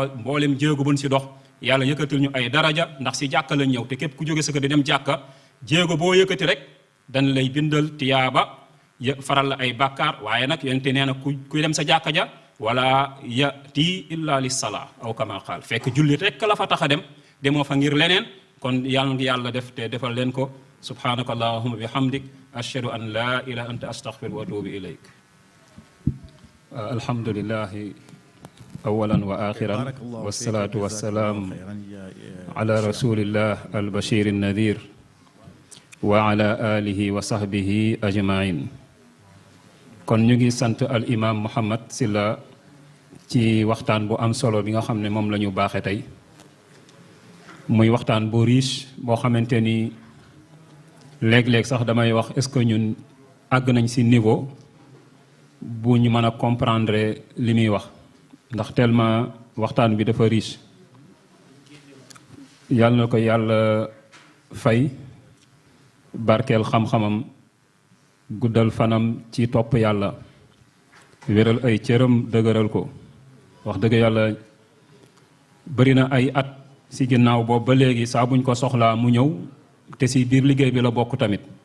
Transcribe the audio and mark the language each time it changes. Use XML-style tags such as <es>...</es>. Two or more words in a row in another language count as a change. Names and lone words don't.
<wo>mboolem jéego buñ si dox yàlla yëkkatil ñu ay daraja ndax si jàkka lañ ñëw te képp ku jóge sa kër di dem jàkka jéego boo yëkkati rek dañ lay bindal tiyaaba faral la ay bàkkaar waaye nag yonente nee na kuy dem sa jàkka ja wala</wo> <ar>يأتي إلا للصلاة أو كما قال</ar> <wo>fekk jullit rek la fa tax a dem demoo fa ngir leneen kon yàlla ngi yàlla def te defal leen ko</wo> <ar>سبحانك اللهم وبحمدك أشهد أن لا إله إلا أنت أستغفرك وأتوب إليك الحمد لله أولا وآخرا والصلاة والسلام على رسول الله البشير النذير وعلى آله وصحبه أجمعين</ar> <wo>kon ñu ngi sant al imam Mouhamed Sylla ci waxtaan bu am solo bi nga xam ne moom la ñu baaxee tey muy waxtaan bu riche boo xamante ni léeg-léeg sax damay wax</wo> <fr>est-ce que</fr> <wo>ñun àgg nañ ci niveau bu ñu mën a comprendre li muy wax ndax tellement waxtaan bi dafa riche yàlla na ko yàlla fay barkeel xam-xamam guddal fanam ci topp yàlla wéral ay cëram dëgëral ko wax dëgg yàlla bari na ay at ci ginnaaw boobu ba léegi saa buñ ko soxlaa mu ñëw te ci biir liggéey bi la bokk tamit</wo>